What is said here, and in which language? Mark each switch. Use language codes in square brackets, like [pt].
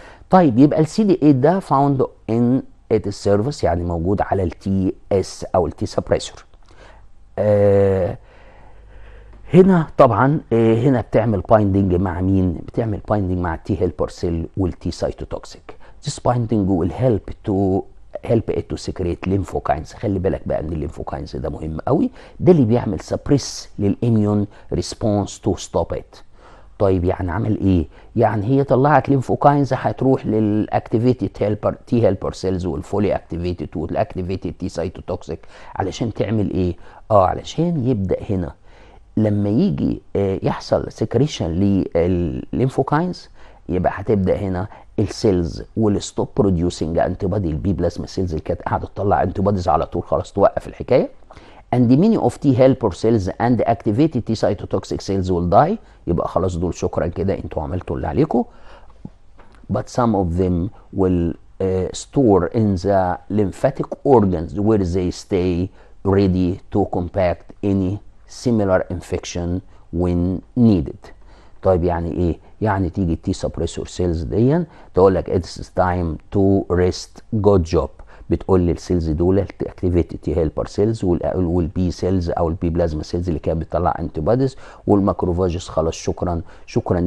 [ar] طيب يبقى السي دي 8 ده فاوند ان ات السيرفيس، يعني موجود على التي اس او التي سبريسور. هنا طبعا هنا بتعمل بايندنج مع مين؟ بتعمل بايندنج مع التي هيلبر سيل والتي سايتوتوكسيك. [en] This binding will help it to secrete lymphocytes. [ar] خلي بالك بقى ان الليمفوكاينز ده مهم قوي، ده اللي بيعمل سبريس للاميون ريسبونس تو ستوب ات. طيب يعني عمل ايه؟ يعني هي طلعت ليمفوكاينز هتروح للاكتيفيتد هيلبر تي هيلبر سيلز والفولي اكتيفيتد والاكتيفيتد تي سايتوتوكسيك علشان تعمل ايه؟ علشان يبدا هنا لما يجي يحصل سكريشن للليمفوكاينز، يبقى هتبدا هنا السيلز والستوب بروديوسنج انتي بودي، البي بلازما سيلز اللي كانت قاعده تطلع انتي بوديز على طول خلاص توقف الحكايه. [en] and many of T helper cells and activated T cytotoxic cells will die. [ar] يبقى خلاص دول شكرا كده انتوا عملتوا اللي عليكم. [en] but some of them will store in the lymphatic organs where they stay ready to combat any similar infection when needed. [ar] طيب يعني ايه؟ يعني تيجي التي سبريسور سيلز دي تقول لك [en] it's time to rest good job، [ar] بتقول للسيلز دول اكتيفيتد تي هيلبر سيلز والبي سيلز او البي بلازما سيلز اللي كانت بتطلع انتي بوديز والماكروفاجز خلاص شكرا شكرا.